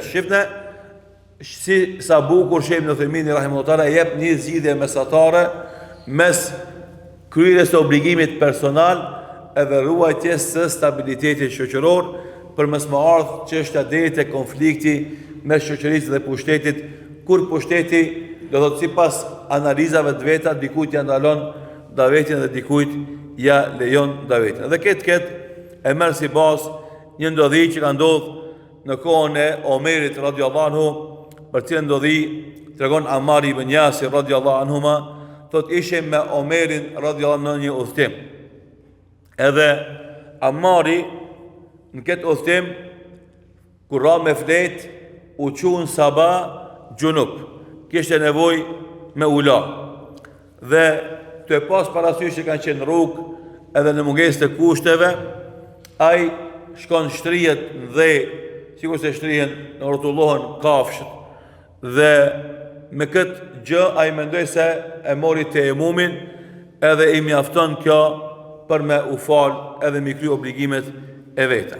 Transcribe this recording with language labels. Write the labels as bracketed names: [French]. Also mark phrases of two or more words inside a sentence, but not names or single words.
[Albanian] Shifne si sa bukur Sheikh Ibn Uthaymin rahimahullahu e jep një zgjidhje mesatare mes kryerjes së obligimit personal edhe ruajtjes së stabilitetit shoqëror, për mos më ardh çështja deri te konflikti mes shoqërisë dhe pushtetit, kur pushteti do thotë sipas analizave të veta dikujt ja ndalon davetin dhe dikujt ja lejon davetin. Dhe këtë e merr si bazë një ndodhi që ka ndodhur në kohën e Omerit [Arabic] رضي الله عنه, [Albanian] për cilën ndodhi tregon Ammar ibn Yasir [Arabic] رضي الله عنهما, [Albanian] thot ishim me Omerin [Arabic] رضي الله عنه [Albanian] në një udhtim. Edhe Ammari në këtë udhtim kur ra me flet u çun sabah junub, kishte nevojë me ula. Dhe të e pas parasysh që kanë qenë rrugë edhe në mungesë të kushteve, ai shkon shtrihet dhe sikur se shtrihen në rrotullohen kafshët, dhe me këtë gjë ai mendoi se e mori temumin edhe i mjafton kjo për me u fal edhe me kry obligimet e veta.